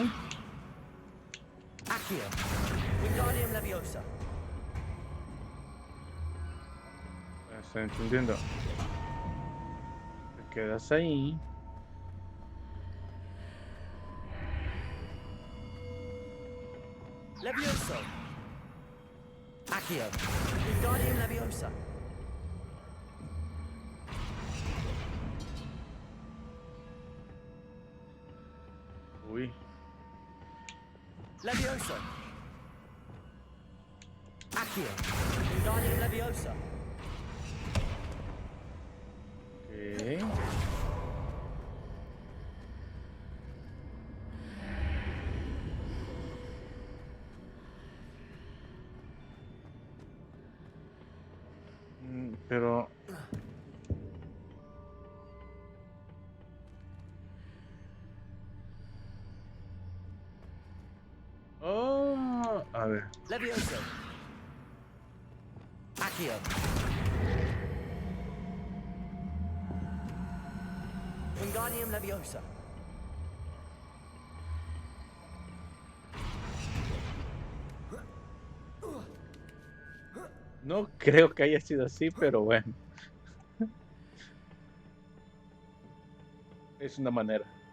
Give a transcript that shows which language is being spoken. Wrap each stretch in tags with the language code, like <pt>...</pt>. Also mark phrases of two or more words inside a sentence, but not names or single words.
<es>Accio. Wingardium Leviosa. Estoy entendiendo. Te quedas ahí. Levioso. Accio. Wingardium Leviosa. Uy. Levioso. Accio. Wingardium Leviosa. Ok. Pero... Oh, a ver. Levioso. Accio. Wingardium Leviosa. No creo que haya sido así, pero bueno. Es una manera.</es>